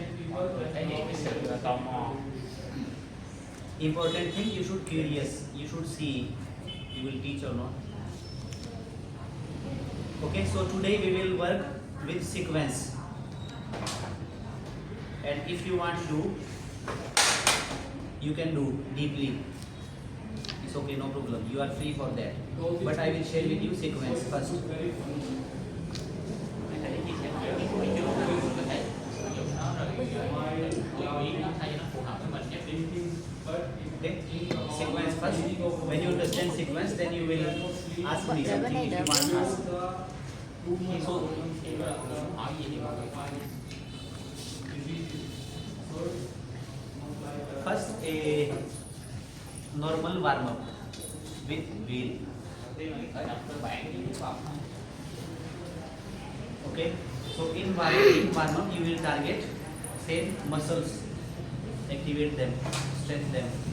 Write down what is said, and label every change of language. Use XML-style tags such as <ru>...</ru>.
<vi>Mọi người thể hiện cái sự là tò mò.</vi> <en>Important thing, you should curious. You should see you will teach or not. Okay, so today we will work with sequence. And if you want to do, you can do deeply. It's okay, no problem. You are free for that. But I will share with you sequence first.</en> <vi>Thầy chia sẻ cái buổi trước là mình có thể sử dụng nó rồi lưu ý nó thay cho nó phù hợp với mình nhất.</vi> <en>Okay, sequence first. When you understand sequence, then you will ask me something if you want to ask. So,</en> <vi>Hỏi gì thì mọi người hỏi.</vi> <en>first a normal warm up with wheel.</en> <vi>Đầu tiên là cái khởi động cơ bản với cái vòng.</vi> <en>Okay, so in warm up you will target same muscles, activate them, strengthen them.</en>